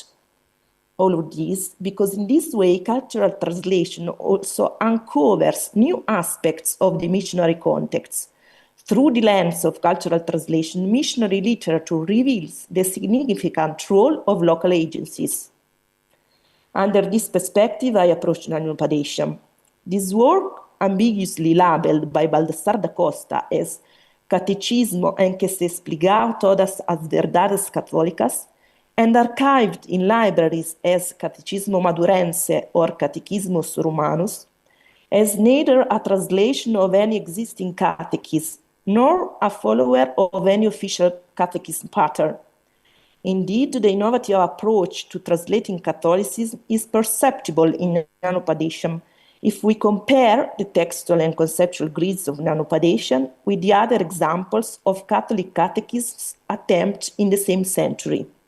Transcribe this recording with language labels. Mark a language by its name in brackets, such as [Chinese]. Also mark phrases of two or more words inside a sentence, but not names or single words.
[English] All of this because in this way, cultural translation also uncovers new aspects of the missionary context. Through the lens of cultural translation, missionary literature reveals the significant role of local agencies. Under this perspective, I approach Nanopadesham. This work, ambiguously labeled by Baldassar da Costa as Catecismo en que se explicaba todas as verdades católicas, and archived in libraries as Catecismo Madurense or Catechismus Romanus, as neither a translation of any existing catechism nor a follower of any official catechism pattern. Indeed, the innovative approach to translating Catholicism is perceptible in Nanopadesham if we compare the textual and conceptual grids of Nanopadesham with the other examples of Catholic catechisms attempted in the same century.